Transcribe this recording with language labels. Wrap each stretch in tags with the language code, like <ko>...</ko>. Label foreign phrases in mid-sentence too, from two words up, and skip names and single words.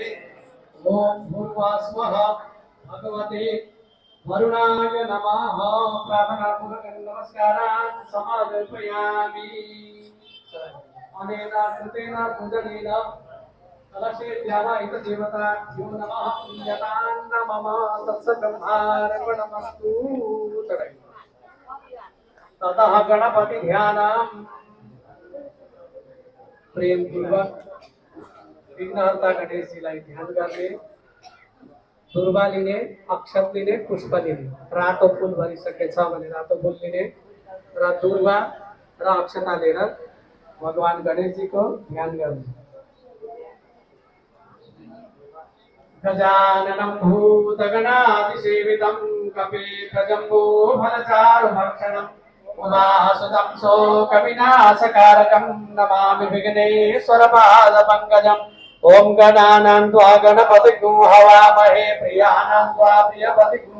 <sa>ॐ भूर्भुवः भगवते वरुणाय नमः प्रार्थनापूर्वकं नमस्कारान् समर्पयामि अनेन कृतेन पूजनेन कलशे ध्यानायित देवताभ्यो नमः पुण्यतान् मम तत्सब्रह्मार्पणमस्तु ततः गणपति ध्यानम</sa> <ne>प्रेम पूर्वक विघ्नहर्ता गणेश जी लाई ध्यान करने दुर्वा लिने अक्षत लिने पुष्प लिने रातो फूल भरिसके छ भने रातो फूल लिने र दुर्वा र अक्षता लिएर भगवान गणेश जी को ध्यान गर्ने</ne> <sa>गजाननं भूतगणाधिसेवितं कपिध्वजम्बो फलचारुभक्षणम् उमासुतं शोकविनाशकारकं नमामि विघ्नेश्वरपादपङ्कजम् ॐ गणानां त्वा गणपतिं हवामहे प्रियाणां त्वा प्रियपतिं</sa>